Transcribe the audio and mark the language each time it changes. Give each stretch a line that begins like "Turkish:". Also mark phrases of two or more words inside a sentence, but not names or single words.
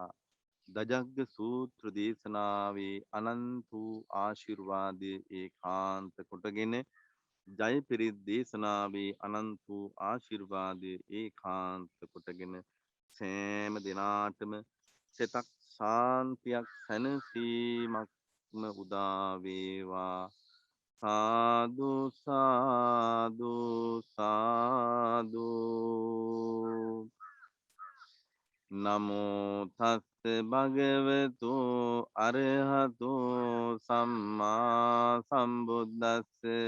Sinhala: දජග්ග සූත්‍ර දේශනාවේ අනන්ත වූ ආශිර්වාදය ඒකාන්ත කොටගෙන ජයපිරිත් දේශනාවේ අනන්ත වූ ආශිර්වාදය ඒකාන්ත කොටගෙන සෑම දිනාටම සිතක් ශාන්තියක් සැනසීමක්ම උදා වේවා. සාදු සාදු සාදු.
Pali: නමෝ තස්ස භගවතු අරහතු සම්මා සම්බුද්දස්ස.